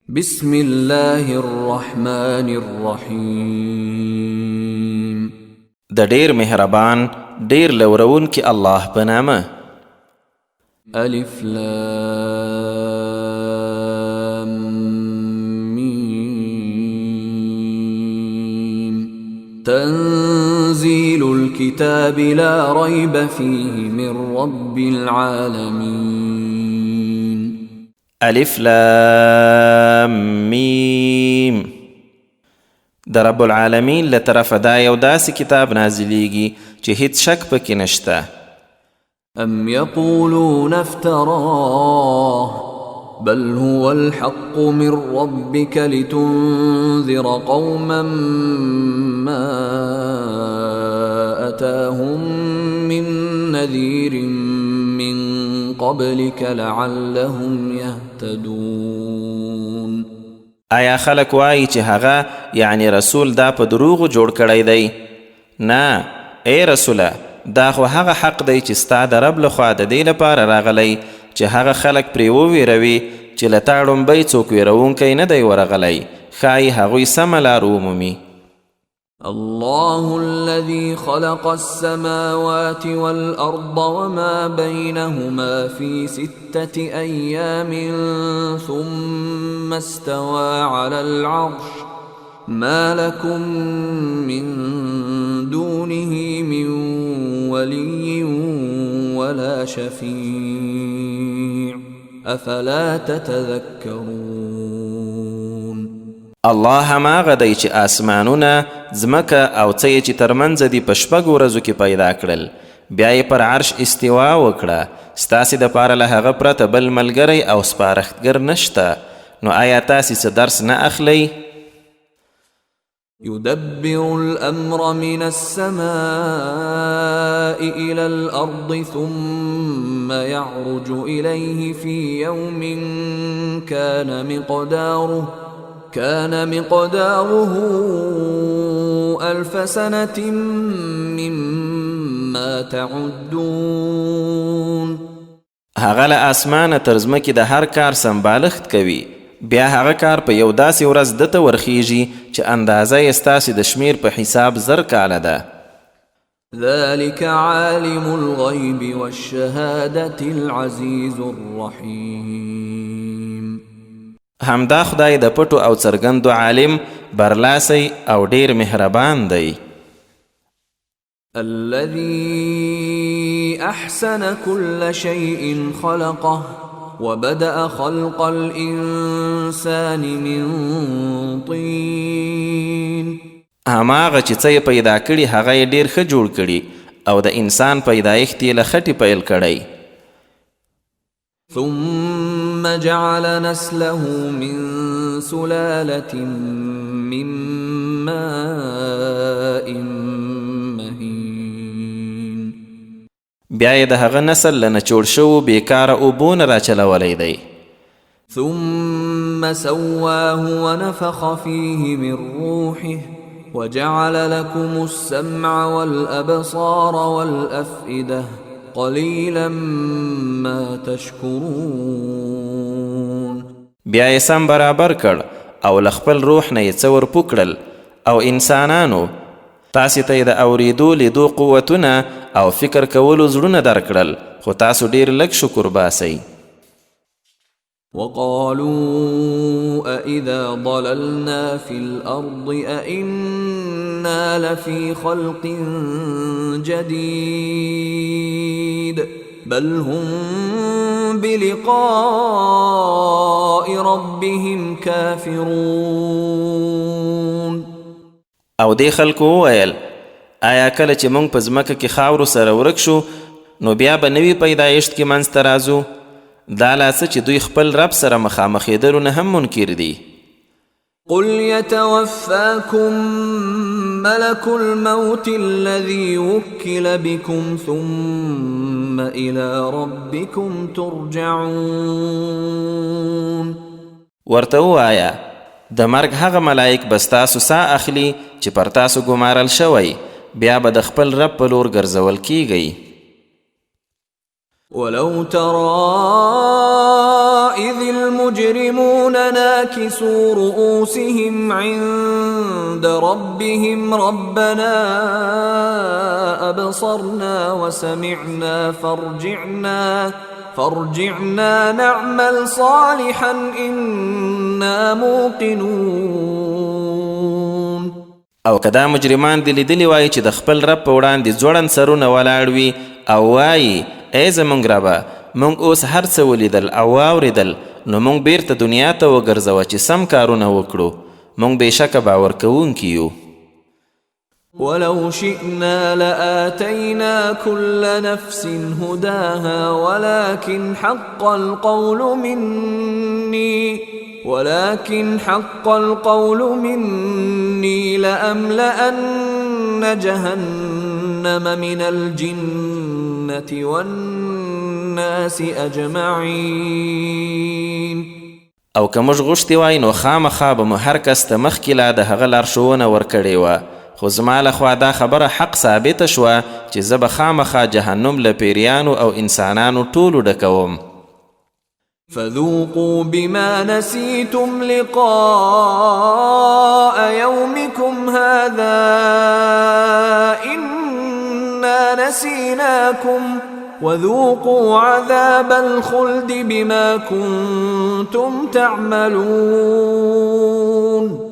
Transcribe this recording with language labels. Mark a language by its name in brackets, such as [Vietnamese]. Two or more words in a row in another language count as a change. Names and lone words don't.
[Arabic] بسم الله الرحمن الرحیم. [Pashto] د ډیر مهربان ډیر لورون کې الله په نامه. [Arabic] الف لام میم. تنزيل الكتاب لا ريب فيه من رب العالمين. الف لام میم. [Pashto] د [Arabic] رب العالمین [Pashto] له طرفه دا یو داسې کتاب نازلیږي چې هیڅ شک پکې نشته. [Arabic] ام یقولون افتراه بل هو الحق من ربك لتنذر قوما ما أتاهم من نذير من قبلك لعلهم يهتدون. [Pashto] آیا خلک وایي چې هغه یعنی رسول دا په دروغو جوړ کړی دی؟ نه ای رسوله، دا خو هغه حق دی چې ستا د رب لخوا د دې لپاره راغلی چې هغه خلک پرې وویروي چې له تا ړومبی څوک ویرونکی نه دی ورغلی، ښایي هغوی سمه لار ومومي. [Arabic] الله الذي خلق السماوات والأرض وما بينهما في 6 أيام ثم استوى على العرش ما لكم من دونه من ولي ولا شفيع أفلا تتذكرون. [Pashto] الله هماغه دی چې آسمانونه ځمکه او څه یې چې ترمنځ دي په 6 ورځو کې پیدا کړل، بیا یې پر عرش استوا وکړه. ستاسې دپاره له هغه پرته بل ملګری او سپارښتګر نشته، نو آیا تاسې څه درس نه اخلئ؟ [Arabic] يدبر الأمر من السماء إلى الأرض ثم يعرج إليه في يوم كان مقداره 1000 سنة مما تعدون. [Pashto] هغه له اسمانه تر ځمکې د هر کار سمبالښت کوي، بیا هغه کار په یو داسې ورځ دته ورخیږي چې اندازه یې ستاسې د شمیر په حساب 1000 کاله ده. [Arabic] ذلك عالم الغيب والشهادة العزيز الرحيم. [Pashto] همدا خدای د پټو او څرګندو عالم، برلاسی او ډیر مهربان دی. [Arabic] الذي أحسن كل شيء خلقه وبدأ خلق الإنسان من طين. [Pashto] هماغه چې څه یې پیدا کړي هغه یې ډیر ښه جوړ کړي او د انسان پیدایښت یې له خټې پیل کړی. [Arabic] ثم جعل نسله من سلالة من ماء مهين. [Pashto] بیا یې د هغه نسل له نچوړ شوو بیکاره اوبو نه راچلولی دی. [Arabic] ثم سواه ونفخ فيه من روحه وجعل لكم السمع والأبصار والأفئدة قليلا ما تشكرون. [Pashto] بیا یې سم برابر کړ او له خپل روح نه یې څه ورپو کړل او انسانانو تاسې ته یې د اورېدو لیدو قوتونه او فکر کولو زړونه درکړل، خو تاسو ډیر لږ شکر باسئ. [Arabic] وقالوا أإذا ضللنا في الأرض أإنا لفي خلق جديد بل هم بلقاء ربهم كافرون. [Pashto] او دې خلکو وویل آیا کله چې موږ په ځمکه کې خاورو سره ورک شو نو بیا به نوي پیدایښت کې منځته راځو؟ دا لا څه چې دوی خپل رب سره مخامخېدلو نه هم منکر دي. [Arabic] قل يتوفاكم ملك الموت الذي وكل بكم ثم إلى ربكم ترجعون. [Pashto] ورته ووایه د مرګ هغه ملائک به ستاسو ساه اخلي چې پر تاسو ګمارل شوی، بیا به د خپل رب په لور ګرځول کیږئ. [Arabic] ولو ترى إذ المجرمون ناكسوا رؤوسهم عند ربهم ربنا أبصرنا وسمعنا فارجعنا نعمل صالحا إنا موقنون. [Pashto] او کدا مجرمان دی لیدلی وای چې د خپل رب په وړاندې ځوړند سرونه ولاړ وي او وای ای زمونږ ربه مونږ اوس هر څه ولیدل او واورېدل نو مونږ بیرته دنیا ته وګرځوه چې سم کارونه وکړو مونږ بېشکه باور کوونکي یو. [Arabic] ولو شئنا لآتينا كل نفس هداها ولكن حق القول مني لأملأن جهنم من الجنة والناس أجمعين. [Pashto] او که موږ غوښتي وای نو خامخا به مو هر کس ته مخکې لا د هغه لارښوونه ورکړې وه خو زما لخوا دا خبره حق ثابته شوه چې زه به خامخا جهنم له پیریانو او انسانانو ټولو ډکوم. [Arabic] فذوقوا بما نسيتم لقاء يومكم هذا إنا نسيناكم وذوقوا عذاب الخلد بما كنتم تعملون.